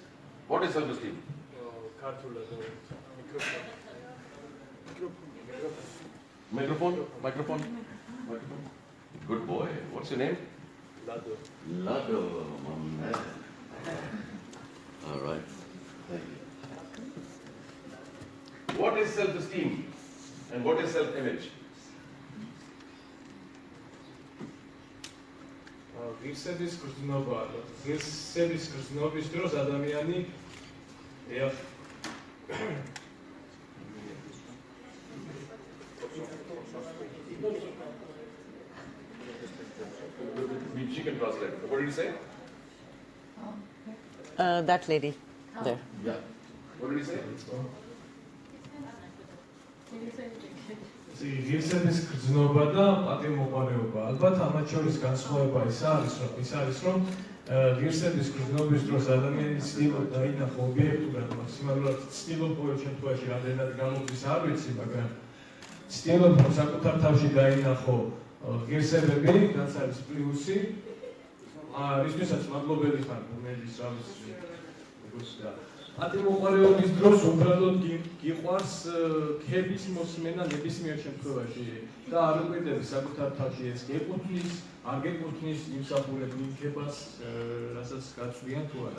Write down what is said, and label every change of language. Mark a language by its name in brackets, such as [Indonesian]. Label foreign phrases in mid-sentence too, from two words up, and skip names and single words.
[English] What is self-esteem? Microphone? Microphone? Microphone? Good boy. What's your name? Lado. Lado, my man. All right. Thank you. What is self-esteem and what is self-image? [Georgian] ღირსების გრძნობა, ღირსების გრძნობის დროს ადამიანი [English] She can translate. What did you say? That lady there. Yeah. What did you say? [Georgian] ღირსების გრძნობა და პატივმოყვარეობა. ალბათ ამათ შორის განსხვავება ის არის, რომ ღირსების გრძნობის დროს ადამიანი ცდილობს დაინახო ობიექტურად, მაქსიმალურად ცდილობს ყოველ შემთხვევაში რამდენად გამოდის არ ვიცი, მაგრამ ცდილობს რომ საკუთარ თავში დაინახო ღირსებები, რაც არის პლუსი, რისთვისაც მადლობელი ხარ ბუნების როგორც და პატივმოყვარეობის დროს უბრალოდ გიყვარს ქების მოსმენა ნებისმიერ შემთხვევაში და არ უყიდები საკუთარ თავში ეს გეკუთვნის, არ გეკუთვნის იმსახურებ იმ ქებას, რასაც გაწვდიან თუ არა.